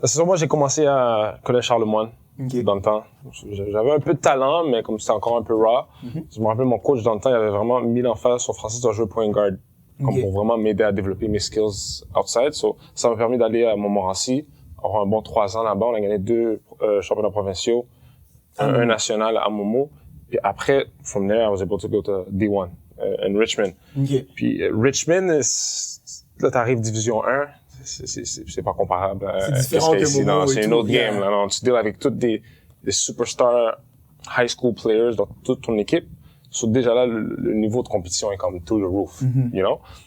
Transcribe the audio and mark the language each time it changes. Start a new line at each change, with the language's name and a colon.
French: C'est sûr, moi, j'ai commencé à Collège Charlemagne, dans le temps. J'avais un peu de talent, mais comme c'était encore un peu raw, je me rappelle, mon coach dans le temps, il avait vraiment mis l'emphase sur Francis de jouer point guard, comme pour vraiment m'aider à développer mes skills outside. So, ça m'a permis d'aller à Montmorency, avoir un bon 3 ans là-bas. On a gagné 2 championnats provinciaux. Un national à Momo. Puis après,
English: from there, I was able to go to D1 in Richmond.
French: Puis Richmond, là, t'arrives Division 1, c'est pas comparable à c'est différent que Momo. C'est une autre game. Là, non, tu deals avec toutes des superstars
English: high school players
French: dans toute ton équipe. So, déjà là, le niveau de compétition est comme
English: through the roof, you know.